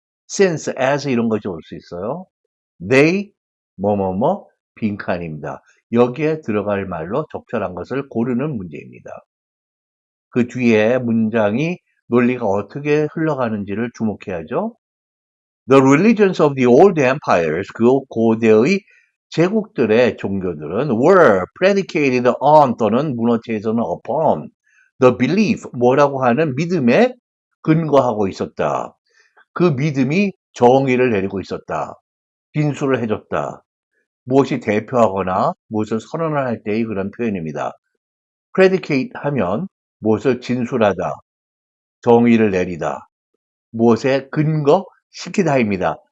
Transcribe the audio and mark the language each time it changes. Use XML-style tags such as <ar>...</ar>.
<ko>since, as 이런 것이 올 수 있어요. they, 뭐뭐뭐, 빈칸입니다. 여기에 들어갈 말로 적절한 것을 고르는 문제입니다. 그 뒤에 문장이 논리가 어떻게 흘러가는지를 주목해야죠.</ko> <en>The religions of the old empires,</en> <ko>그 고대의 제국들의 종교들은</ko> <en>were predicated on</en> <ko>또는 문어체에서는</ko> <en>upon the belief,</en> <ko>뭐라고 하는 믿음에 근거하고 있었다. 그 믿음이 정의를 내리고 있었다. 진술을 해줬다. 무엇이 대표하거나 무엇을 선언을 할 때의 그런 표현입니다. predicate 하면 무엇을 진술하다, 정의를 내리다, 무엇에 근거시키다입니다.</ko>